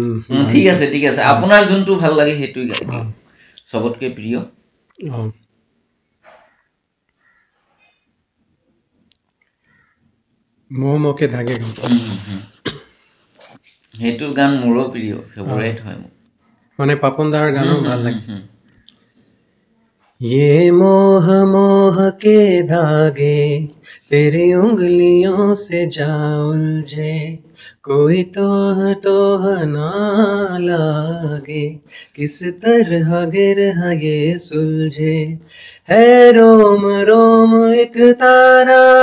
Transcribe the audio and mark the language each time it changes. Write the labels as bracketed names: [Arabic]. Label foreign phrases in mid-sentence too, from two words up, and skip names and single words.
[Assamese] ঠিক আছে আপোনাৰ যোনটো ভাল লাগে সেইটোই গাই দিয়ক চবতকৈ প্ৰিয় [Hindi] मोह के धागे [Assamese] সেইটো গান মোৰো প্ৰিয় ফেভৰেট হয় মোৰ মানে পাপন দাৰ গানো ভাল লাগে [Hindi] ये मोह मोह के धागे तेरी उंगलियों से जा उलझे कोई तोह तोह ना लागे किस तरह गिर ये सुलझे है रोम रोम एक तारा